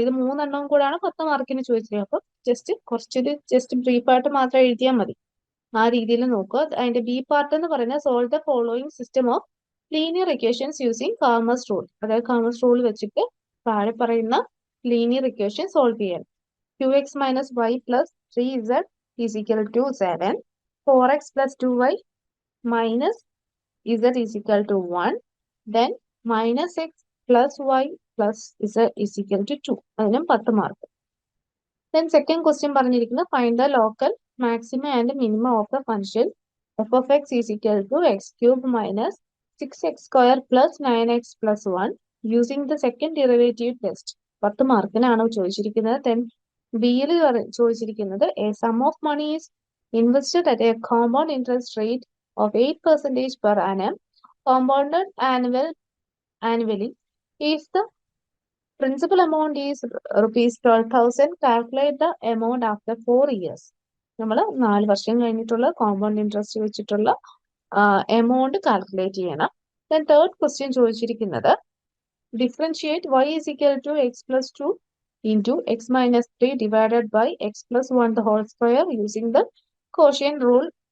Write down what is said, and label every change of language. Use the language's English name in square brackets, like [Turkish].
[Malayalam] ഇത് 3 എണ്ണവും കൂടാണ് 10 മാർക്കിന് ചോദിച്ചത്. അപ്പം ജസ്റ്റ് ബ്രീഫായിട്ട് മാത്രം എഴുതിയാൽ മതി, ആ രീതിയിൽ നോക്കുക. അതിന്റെ ബി പാർട്ട് എന്ന് പറയുന്നത് [English] Solve the following system of linear equations using Cramer's rule. [Malayalam] അതായത് കാമേഴ്സ് റൂൾ വെച്ചിട്ട് താഴെ പറയുന്ന ലീനിയർ ഇക്വേഷൻ സോൾവ് ചെയ്യാൻ. [English] 2x minus y plus 3z is equal to 7. 4x plus 2y minus z is equal to 1. Then minus x plus y plus z is equal to 2. [Malayalam] അതിനും 10 mark. [English] Then second question [Malayalam] പറഞ്ഞിരിക്കുന്നത് [English] find the local maximum and minimum of the function f of x is equal to x cube minus 6x square plus 9x plus 1 using the second derivative test. [Malayalam] 10 മാർക്കിനാണ് ചോദിച്ചിരിക്കുന്നത്. [English] Then [Malayalam] ബിയിൽ ചോദിച്ചിരിക്കുന്നത് [English] A sum of money is invested at a compound interest rate of 8% per annum compounded annually. If the principal amount is rupees 12,000, calculate the amount after 4 years. [Malayalam] നമ്മൾ 4 വർഷം കഴിഞ്ഞിട്ടുള്ള compound interest വെച്ചിട്ടുള്ള amount calculate ചെയ്യണം. [English] Then third question [Malayalam] ചോദിച്ചിരിക്കുന്നത് [English] differentiate y is equal to x plus 2 into x minus 3 divided by x plus 1 the whole square using the quotient rule.